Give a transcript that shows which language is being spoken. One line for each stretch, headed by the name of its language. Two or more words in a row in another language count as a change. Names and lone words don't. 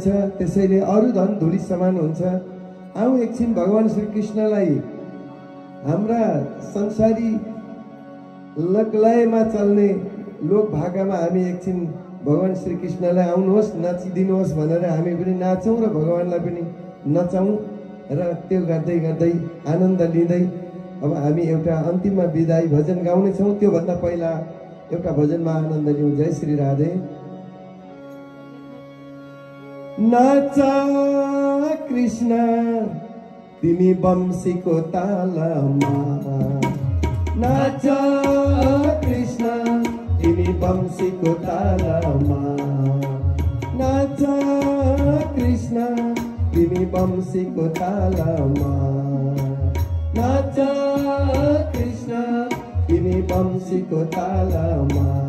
Nepali: त्यसैले अरू धन धुली समान हुन्छ। आऊ एकछिन भगवान श्री कृष्णलाई, हाम्रा संसारी लकलयमा चल्ने लोक भाकामा हामी एकछिन भगवान श्री कृष्णलाई आउनुहोस्, नाचिदिनुहोस् भनेर हामी पनि नाचौँ र भगवानलाई पनि नचाउँ। र त्यो गर्दै गर्दै आनन्द लिँदै अब हामी एउटा अन्तिममा बिदाई भजन गाउनेछौँ। त्योभन्दा पहिला एउटा भजनमा आनन्द लिउँ। जय श्री राधे। नाचा कृष्ण तिमी बंसीको तालमा, नाच कृष्ण तिमी वंशीको तालमा नाच कृष्ण तिमी वंशीको तालमा नाच कृष्ण तिमी वंशीको तालमा